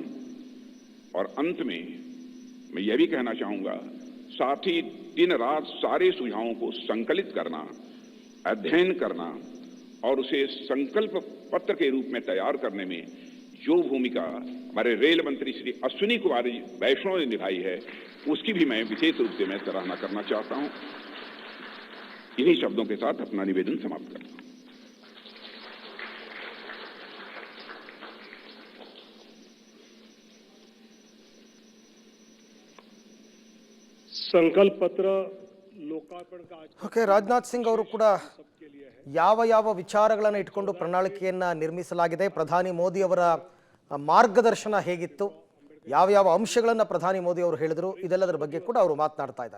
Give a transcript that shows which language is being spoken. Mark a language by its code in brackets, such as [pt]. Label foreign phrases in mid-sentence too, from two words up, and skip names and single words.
[hi] और अंत में मैं यह भी कहना चाहूंगा, साथ ही दिन रात सारे सुझावों को संकलित करना, अध्ययन करना और उसे संकल्प पत्र के रूप में तैयार करने में जो भूमिका हमारे रेल मंत्री श्री अश्विनी कुमार वैष्णव ने निभाई है, उसकी भी मैं विशेष रूप से मैं सराहना करना चाहता हूं। इन्हीं शब्दों के साथ अपना निवेदन समाप्त करता हूं। [kn] ಸಂಕಲ್ಪ ಪತ್ರ ಲೋಕಾರ್ಪಣೆ ಓಕೆ, ರಾಜನಾಥ್ ಸಿಂಗ್ ಅವರು ಕೂಡ ಯಾವ ವಿಚಾರಗಳನ್ನು ಇಟ್ಕೊಂಡು ಪ್ರಣಾಳಿಕೆಯನ್ನು ನಿರ್ಮಿಸಲಾಗಿದೆ, ಪ್ರಧಾನಿ ಮೋದಿ ಅವರ ಮಾರ್ಗದರ್ಶನ ಹೇಗಿತ್ತು, ಯಾವ ಅಂಶಗಳನ್ನು ಪ್ರಧಾನಿ ಮೋದಿ ಅವರು ಹೇಳಿದ್ರು ಇದೆಲ್ಲದರ ಬಗ್ಗೆ ಕೂಡ ಅವರು ಮಾತನಾಡ್ತಾ ಇದ್ದಾರೆ.